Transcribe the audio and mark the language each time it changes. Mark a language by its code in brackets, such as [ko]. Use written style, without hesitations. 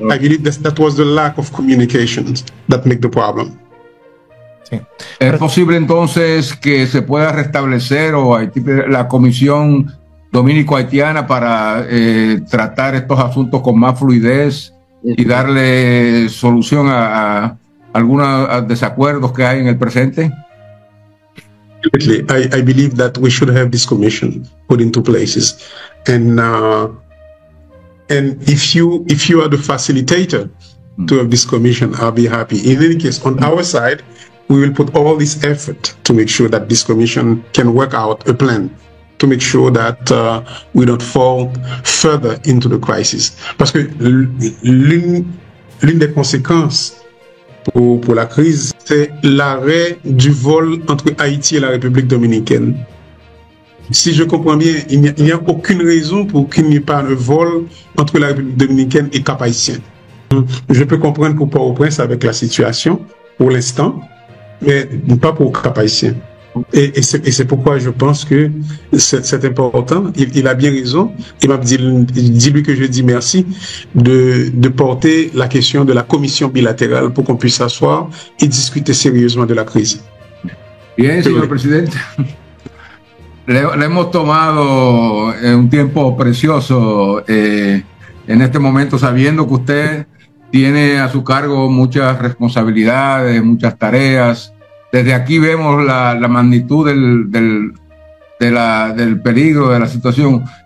[en] I believe that was the lack of communication that made the problem. [es] Sí. ¿Es posible entonces que se pueda restablecer la Comisión Dominico-Haitiana para tratar estos asuntos con más fluidez y darle solución a algunos desacuerdos que hay en el presente? [en] I believe that we should have this commission put into places, and if you are the facilitator to have this commission, I'll be happy. In any case, on our side, we will put all this effort to make sure that this commission can work out a plan to make sure that we don't fall further into the crisis. [fr] Parce que l'une des conséquences pour la crise, c'est l'arrêt du vol entre Haïti et la République dominicaine. Si je comprends bien, il n'y a aucune raison pour qu'il n'y ait pas un vol entre la République dominicaine et Cap-Haïtien. Je peux comprendre pour Port-au-Prince avec la situation, pour l'instant, mais pas pour Cap-Haïtien. Et c'est pourquoi je pense que c'est important. Il a bien raison. Il m'a dit lui que je dis merci de porter la question de la commission bilatérale pour qu'on puisse s'asseoir et discuter sérieusement de la crise. [es] Bien, señor presidente. Le hemos tomado un tiempo precioso. en este momento, sabiendo que usted tiene a su cargo muchas responsabilidades, muchas tareas. Desde aquí vemos la magnitud del peligro, de la situación.